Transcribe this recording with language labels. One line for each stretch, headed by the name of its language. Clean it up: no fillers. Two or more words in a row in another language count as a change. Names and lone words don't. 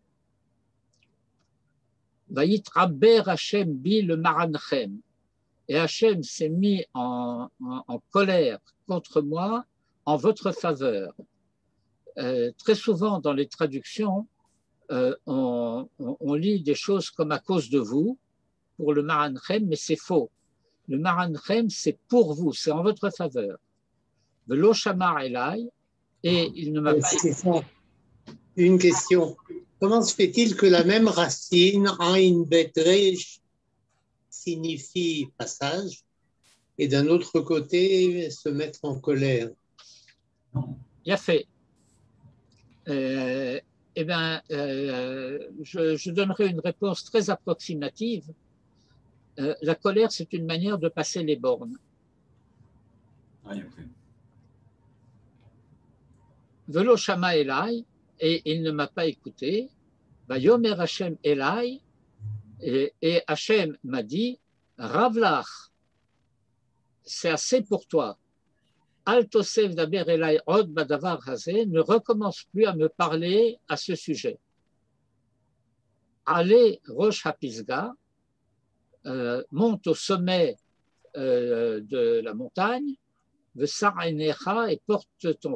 Hebrew: ויתעבר השם בי למענכם,
French: et Hashem s'est mis en colère contre moi en votre faveur. Très souvent dans les traductions, on lit des choses comme à cause de vous pour le Maranchem, mais c'est faux. Le Maranchem, c'est pour vous, c'est en votre faveur.
Hebrew: ולא שמע אלי,
French: et il ne m'a pas. Une question. Comment se fait-il que la même racine,
Hebrew: עין בית ריש,
French: signifie passage, et d'un autre côté, se mettre en colère? Bien fait. Eh bien, je donnerai une réponse très approximative. La colère, c'est une manière de passer les bornes.
Hebrew: ולא שמע אלי,
French: et il ne m'a pas écouté.
Hebrew: ויאמר השם אלי,
French: et Hashem m'a dit, Ravlach, c'est assez pour toi.
Hebrew: אל תוסף דבר אלי עוד בדבר הזה,
French: ne recommence plus à me parler à ce sujet. Allez,
Hebrew: ראש הפסגה,
French: monte au sommet de la montagne, Vesa'enecha, et porte ton